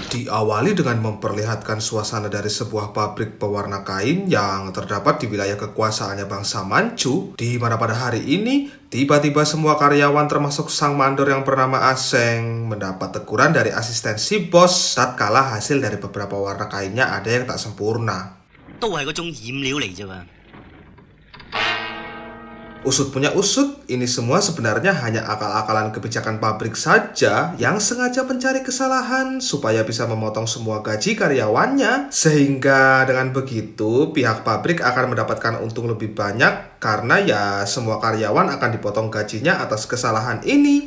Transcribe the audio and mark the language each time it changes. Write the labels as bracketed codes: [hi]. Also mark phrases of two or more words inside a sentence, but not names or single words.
[id] Diawali dengan memperlihatkan suasana dari sebuah pabrik pewarna kain yang terdapat di wilayah kekuasaannya bangsa Manchu, di mana pada hari ini tiba-tiba semua karyawan termasuk sang mandor yang bernama Aseng mendapat teguran dari asisten si bos tatkala hasil dari beberapa warna kainnya ada yang tak sempurna. [yue] 都係嗰種染料嚟啫嘛。 [id] Usut punya usut, ini semua sebenarnya hanya akal-akalan kebijakan pabrik saja yang sengaja mencari kesalahan supaya bisa memotong semua gaji karyawannya. Sehingga dengan begitu pihak pabrik akan mendapatkan untung lebih banyak karena ya semua karyawan akan dipotong gajinya atas kesalahan ini.